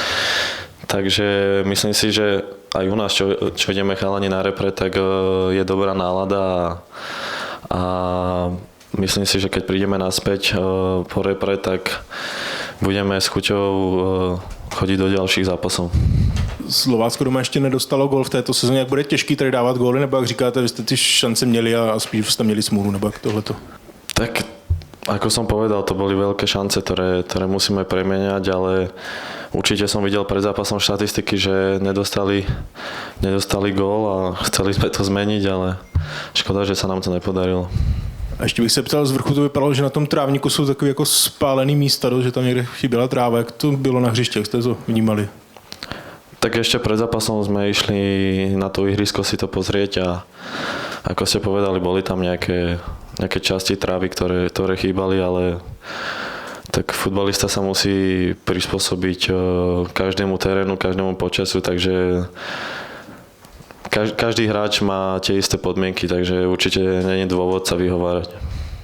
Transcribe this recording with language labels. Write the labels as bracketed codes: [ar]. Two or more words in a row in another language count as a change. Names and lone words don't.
[sk] Takže myslím si, že aj u nás, čo ideme chalani na repre, tak je dobrá nálada a myslím si, že keď prídeme naspäť po repre, tak budeme s chuťou chodiť do ďalších zápasov. [cs] Slovácko doma ještě nedostalo gól v této sezóně. Jak bude těžký tady dávat góly, nebo jak říkáte, vy jste ty šance měli a spíš jste měli smůlu, nebo jak tohleto? [sk] Tak, ako som povedal, to boli veľké šance, ktoré musíme premeniať, ale určite som videl pred zápasom štatistiky, že nedostali gól a chceli sme to zmeniť, ale škoda, že sa nám to nepodarilo. [cs] A ještě bych se ptal, z vrchu to vypadalo, že na tom trávníku jsou takové jako spálený místa, že tam někde chyběla tráva. Jak to bylo na hřiště, jak jste to vnímali? [sk] Tak ešte pred zápasom sme išli na to ihrisko si to pozrieť a ako ste povedali, boli tam nejaké časti trávy, ktoré chýbali, ale tak futbalista sa musí prispôsobiť každému terénu, každému počasu, takže každý hráč má tie isté podmienky, takže určite nie je dôvod sa vyhovárať.